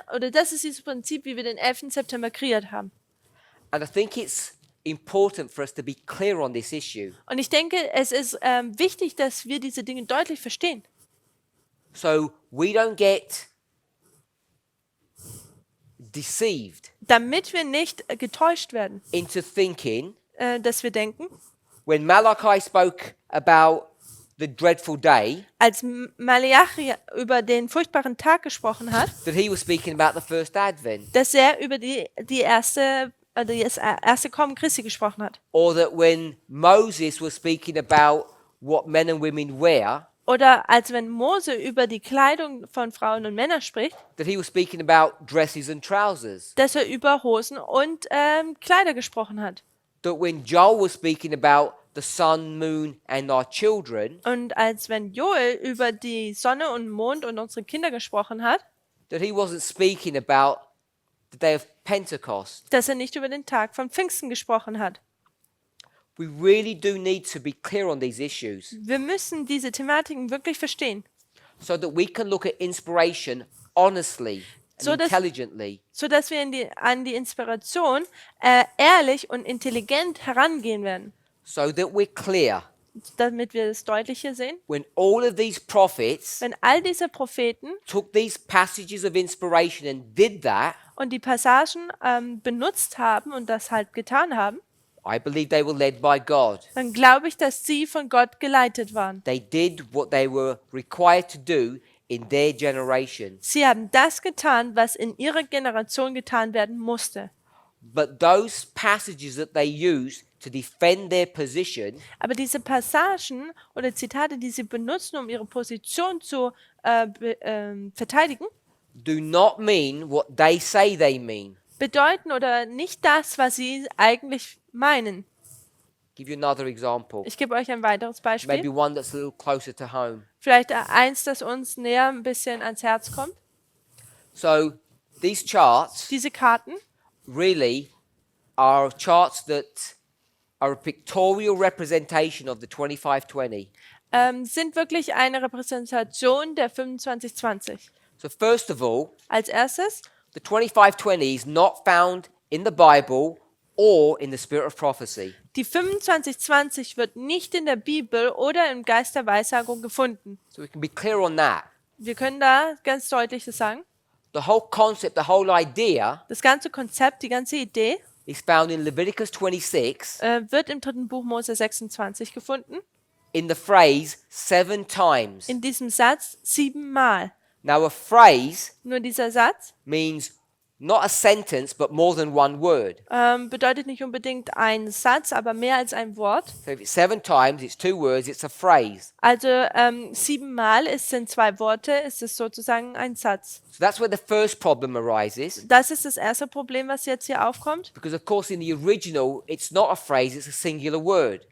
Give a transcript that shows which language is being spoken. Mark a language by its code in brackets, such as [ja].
[de] Das ist dieses Prinzip, wie wir den 11. September kreiert haben. [en] And I think it's important for us to be clear on this issue. [de] Und ich denke, es ist wichtig, dass wir diese Dinge deutlich verstehen. [en] So we don't get deceived [de] Damit wir nicht getäuscht werden, [en] into thinking [de] dass wir denken, [en] when Malachi spoke about the dreadful day, [de] als Maleachi über den furchtbaren Tag gesprochen hat, [en] that he was speaking about the first advent. [de] dass er über das erste Kommen Christi gesprochen hat. [en] Or that when Moses was speaking about what men and women wear, [de] Oder als wenn Mose über die Kleidung von Frauen und Männern spricht, [en] that he was speaking about dresses and trousers. [de] dass er über Hosen und Kleider gesprochen hat. [en] That when Joel was speaking about the sun, moon and our children, [de] Und als wenn Joel über die Sonne und Mond und unsere Kinder gesprochen hat, [en] that he wasn't speaking about the day of Pentecost. [de] dass er nicht über den Tag von Pfingsten gesprochen hat. [en] We really do need to be clear on these issues [de] Wir müssen diese Thematiken wirklich verstehen, [en] so that we can look at inspiration honestly and [de] So dass- [en] intelligently. [de] sodass wir an die Inspiration ehrlich und intelligent herangehen werden, [en] So that we're clear. [de] damit wir das deutlich hier sehen. [en] When all of these prophets [de] Wenn all diese Propheten [en] took these passages of inspiration and did that, [de] und die Passagen benutzt haben und das halt getan haben, [en] I believe they were led by God. [de] dann glaube ich, dass sie von Gott geleitet waren. [en] They did what they were required to do in their generation. [de] Sie haben das getan, was in ihrer Generation getan werden musste. [en] But those passages that they used to defend their position [de] Aber diese Passagen oder Zitate, die sie benutzen, um ihre Position zu verteidigen, [en] do not mean what they say they mean. [de] bedeuten oder nicht das, was sie eigentlich meinen. [en] Give you another example. [de] Ich gebe euch ein weiteres Beispiel. [en] Maybe one that's a little closer to home. [de] Vielleicht eins, das uns näher ein bisschen ans Herz kommt. [en] So these charts [de] Diese Karten [en] really are charts that are a pictorial representation of the 2520. [de] sind wirklich eine Repräsentation der 2520. [en] So first of all, [de] Als erstes, [en] the 2520 is not found in the Bible or in the spirit of prophecy. [de] die 2520 wird nicht in der Bibel oder im Geist der Weissagung gefunden. [en] So we can be clear on that. [de] Wir können da ganz deutlich das sagen. [en] The whole concept, the whole idea [de] Das ganze Konzept, die ganze Idee [en] is found in Leviticus 26 [de] wird im 3. Buch Mose 26 gefunden. [en] in the phrase 7 times. [de] In diesem Satz 7-mal. [en] Now a phrase [de] Nur dieser Satz [en] means not a sentence but more than one word. [de] bedeutet nicht unbedingt ein Satz, aber mehr als ein Wort. [en] So if it's 7 times, it's 2 words, it's a phrase. [de] Also 7-mal sind 2 Worte, ist es sozusagen ein Satz. [en] So that's where the first problem arises. [de] Das ist das erste Problem, was jetzt hier aufkommt. [en] Because of course in the original it's not a phrase, it's a singular word.